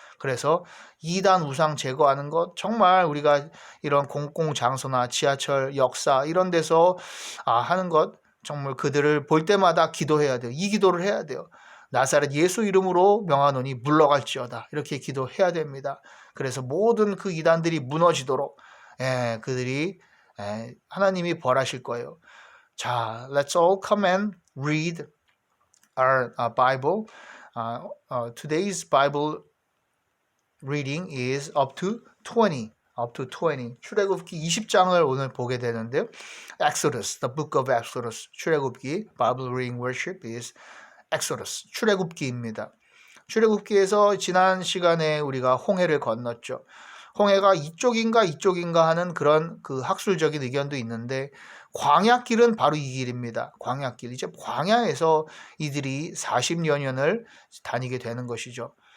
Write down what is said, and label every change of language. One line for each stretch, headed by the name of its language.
Korean: 그래서 이단 우상 제거하는 것, 정말 우리가 이런 공공장소나 지하철, 역사 이런 데서 하는 것, 정말 그들을 볼 때마다 기도해야 돼요. 이 기도를 해야 돼요. 나사렛 예수 이름으로 명하노니 물러갈지어다. 이렇게 기도해야 됩니다. 그래서 모든 그 이단들이 무너지도록 그들이 하나님이 벌하실 거예요.
English: 자, let's all come and read our Bible. Today's Bible reading is up to 20.
Korean: 출애굽기 20장을 오늘 보게 되는데요.
English: Exodus, the book of Exodus. 출애굽기, Bible reading worship is Exodus, 출애굽기입니다.
Korean: 출애굽기에서 지난 시간에 우리가 홍해를 건넜죠. 홍해가 이쪽인가 하는 그런 그 학술적인 의견도 있는데 광야길은 바로 이 길입니다. 광야길. 이제 광야에서 이들이 40여년을 다니게 되는 것이죠.